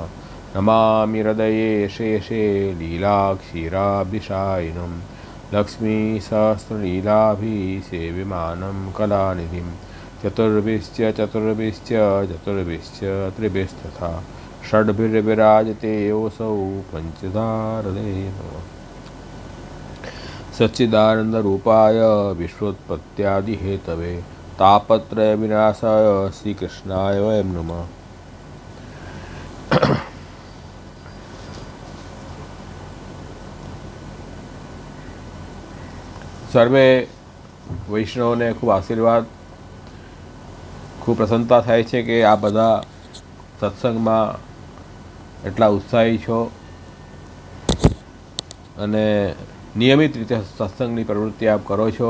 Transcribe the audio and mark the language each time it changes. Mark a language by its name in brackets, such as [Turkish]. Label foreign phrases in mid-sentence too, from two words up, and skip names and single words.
[Sanskrit] नमामि हृदये शेषे लीलाक्षीराभिशायिनं लक्ष्मीसहस्रलीलाभिसेव्यमानं कलानिधिं चतुर्भिश्च त्रिभिस्तथा षड्भिर्विराजते योऽसौ पञ्चधारदे नमः। सच्चिदानन्दरूपाय विश्वोत्पत्त्यादिहेतवे तापत्रय विनाशाय श्रीकृष्णाय वयं नमः। [Gujarati] સર્વે વૈષ્ણવોને ખૂબ આશીર્વાદ, ખૂબ પ્રસન્નતા થાય છે કે આ બધા સત્સંગમાં એટલા ઉત્સાહી છો અને નિયમિત રીતે સત્સંગની પ્રવૃત્તિ આપ કરો છો.